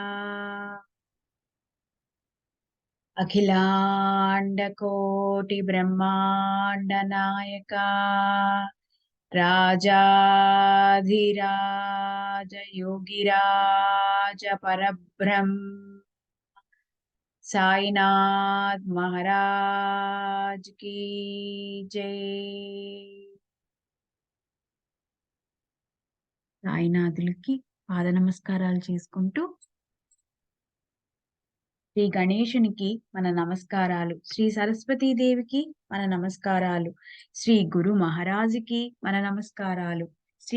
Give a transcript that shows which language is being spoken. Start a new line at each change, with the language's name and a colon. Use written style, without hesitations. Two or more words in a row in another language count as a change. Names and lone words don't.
Hindi: अखिलांड कोटि ब्रह्मांड नायका राजाधिराज योगिराज परब्रह्म साईनाथ महाराज की जय।
Telugu: సాయినాథులకి పాద నమస్కారాలు చేసుకుంటూ శ్రీ గణేశునికి మన నమస్కారాలు, శ్రీ సరస్వతీదేవికి మన నమస్కారాలు, శ్రీ గురు మహారాజుకి మన నమస్కారాలు, శ్రీ